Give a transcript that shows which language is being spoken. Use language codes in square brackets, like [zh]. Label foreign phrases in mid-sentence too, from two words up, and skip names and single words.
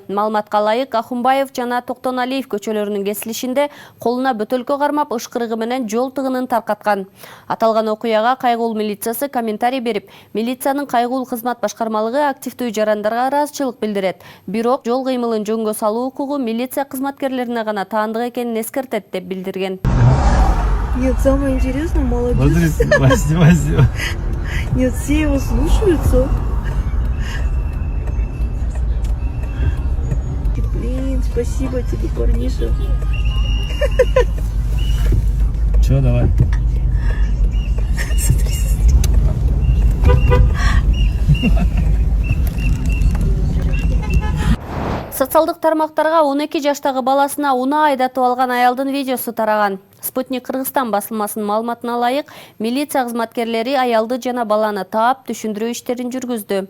[ky] Маалыматка ылайык, Ахунбаев жана Токтоналиев көчөлөрүнүн кесилишинде колуна бөтөлкө кармап ышкырыгы менен жол тыгынын таркаткан. Аталган окуяга Кайгуул милициясы комментарий берип, милициянын Кайгуул кызмат башкармалыгы активдүү жарандарга ыраазычылык билдирет. Бирок жол кыймылын жөнгө салуу укугу милиция кызматкерлерине гана таандык экенин эскертет деп билдирген. [ru] Нет, самое интересное, молодец. Смотри, спасибо. Нет, все его слушаются. Блин, спасибо тебе, парниша. Че, давай. [ky] Социалдык тармактарга 12 жаштагы баласына унаа айдатып алган аялдын видеосу тараган. Спутник Кыргызстан басылмасынын маалыматына ылайык, милиция кызматкерлери аялды жана баланы таап түшүндүрүү иштерин жүргүздү.